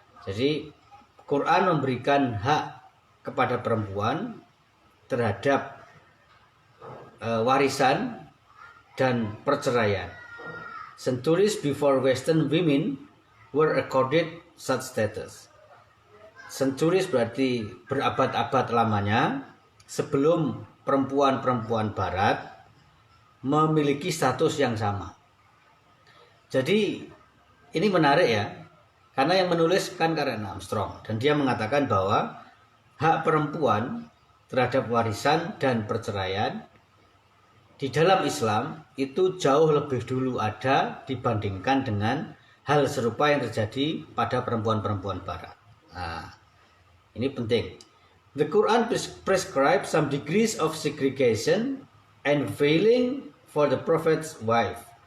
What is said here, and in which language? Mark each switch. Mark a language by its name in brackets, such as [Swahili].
[Indonesian] Jadi Quran memberikan hak kepada perempuan terhadap warisan dan perceraian. [English] Centuries before Western women were accorded such status. [Indonesian] Centuries berarti berabad-abad lamanya sebelum perempuan-perempuan barat memiliki status yang sama. Jadi ini menarik ya, karena yang menulis kan Karen Armstrong dan dia mengatakan bahwa hak perempuan terhadap warisan dan perceraian di dalam Islam itu jauh lebih dulu ada dibandingkan dengan hal serupa yang terjadi pada perempuan-perempuan barat. Nah, ini penting. [English] The Quran prescribes some degrees of segregation and veiling for the Prophet's wife.